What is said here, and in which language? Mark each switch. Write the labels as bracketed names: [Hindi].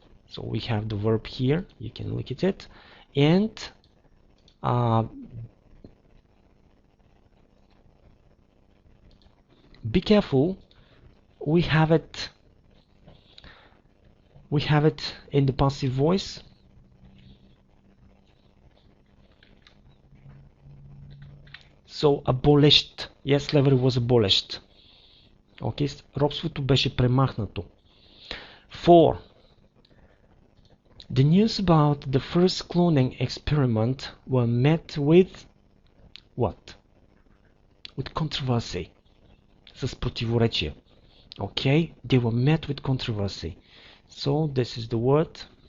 [English] So we have the verb here. You can look at it. And be careful. We have it in the passive voice. So, abolished. Yes, slavery was abolished. [Bulgarian] Okay, робството беше премахнато. [English] 4. The news about the first cloning experiment were met with what? With controversy. [Bulgarian] С противоречие. [English] Okay, they were met with controversy. So this is the word.